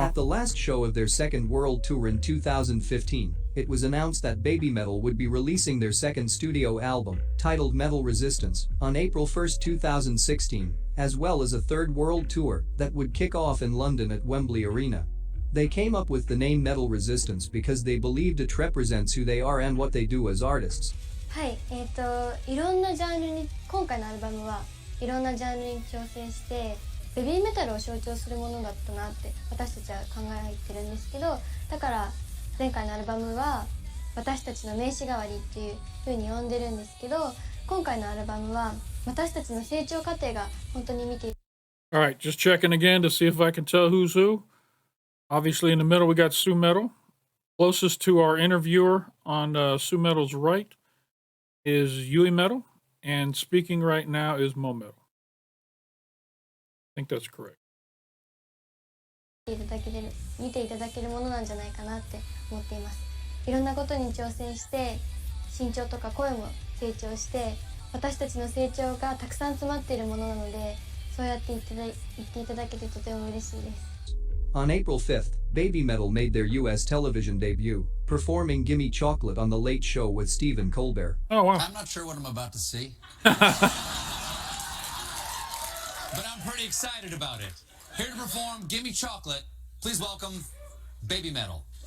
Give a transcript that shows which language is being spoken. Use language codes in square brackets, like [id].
[en] At the last show of their second world tour in 2015, it was announced that BabyMetal would be releasing their second studio album, titled Metal Resistance, on April 1, 2016, as well as a third world tour that would kick off in London at Wembley Arena. They came up with the name Metal Resistance because they believed it represents who they are and what they do as artists. [ja] はい、いろんなジャンルに今回のアルバムはいろんなジャンルに挑戦してベビーメタルを象徴するものだったなって私たちは考えてるんですけど、だから前回のアルバムは私たちの名刺代わりっていう風に呼んでるんですけど、今回のアルバムは私たちの成長過程が本当に見て。 [en] All right, just checking again to see if I can tell who's who. Obviously in the middle we got Sue Metal. Closest to our interviewer on Sue Metal's right is Yui Metal, and speaking right now is Mo Metal. I think that's correct. [ja] 見ていただけるものなんじゃないかなって思っています。いろんなことに挑戦して身長とか声も成長して私たちの成長がたくさん詰まっているものなので、そうやって言っていただけてとても嬉しいです。 [en] On April 5th, BabyMetal made their US television debut, performing Gimme Chocolate on The Late Show with Stephen Colbert. Oh, wow. I'm not sure what I'm about to see. But I'm pretty excited about it. Here to perform Gimme Chocolate, please welcome BabyMetal.